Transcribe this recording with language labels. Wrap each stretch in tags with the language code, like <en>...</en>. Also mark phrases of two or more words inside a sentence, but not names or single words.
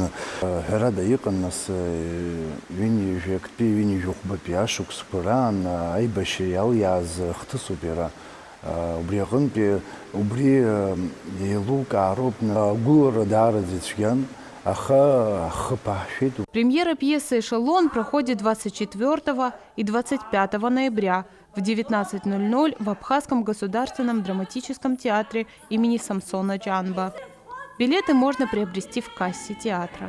<ab>Ҳәарада иҟан нас ҩынҩажәактәи, ҩынҩажәахәбатәи ашықәсқәа раан аибашьра иалиааз хҭысуп иара. Убри аҟынтәи убри еилукаароуп, агәылара даараӡа ицәгьан.</ab> <ru>Премьера пьесы «Эшелон» проходит 24 и 25 ноября в 19:00 в Абхазском государственном драматическом театре имени Самсона Чанба. Билеты можно приобрести в кассе театра.</ru>